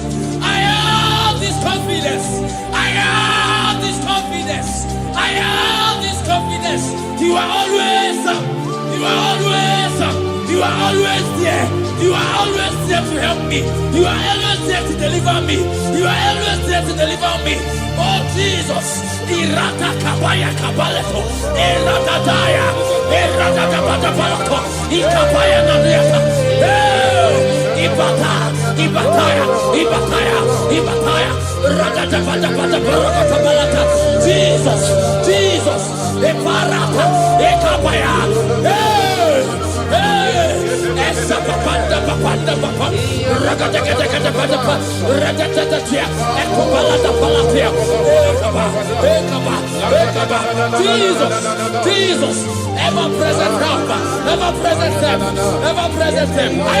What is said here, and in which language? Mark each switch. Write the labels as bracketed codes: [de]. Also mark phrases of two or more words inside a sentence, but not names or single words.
[en] I have this confidence. I have this confidence. I have this confidence. You are always up. You are always up. You are always there. You are always there to help me. You are always there to deliver me. You are always there to deliver me. Oh Jesus. Irata kabaya kabaleto. Irata daya. Irata kabata balato. Ikabaya nadiata. Ibata. Ibataya. Ibataya. Ibataya. Rata bata bata barata balata. Jesus. Jesus. Eparata. Ekabaya. Papanda papanda papa ragata kata kata papa ragata tia ekopalata palatia ekaba Jesus, Jesus, ever present help, ever present help, ever present help.